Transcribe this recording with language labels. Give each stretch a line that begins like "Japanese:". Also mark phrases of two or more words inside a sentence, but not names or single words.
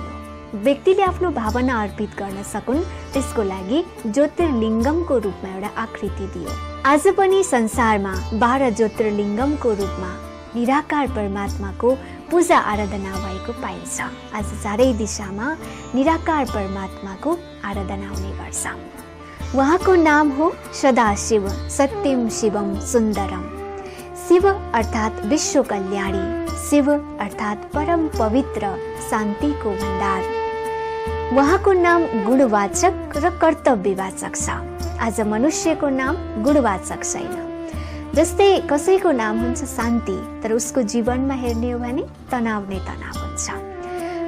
Nepali: व्यक्तिले आफ्नो भावना अर्पित गर्न सकुन् त्यसको लागि ज्योतिर्लिङ्गमको रूपमा एउटा आकृति दियो। आज पनि संसारमा 12 ज्योतिर्लिङ्गमको रूपमा निराकार परमात्माको पूजा आराधना भएको पाइन्छ। आज चारै दिशामा निराकार परमात्माको आराधना हुने गर्छ। उहाँको नाम हो सदाशिव,
Sanskrit: सत्यम शिवम सुन्दरम।
Nepali: शिव अर्थात् विश्व कल्याणी, शिव अर्थात् परम पवित्र, शान्तिको भण्डार। उहाँको नाम गुणवाचक र कर्तव्यवाचक छ। आज मनुष्यको नाम गुणवाचक छैन। जस्तै कसैको नाम हुन्छ शान्ति, तर उसको जीवनमा हेर्ने हो भने तनाव नै तनाव हुन्छ।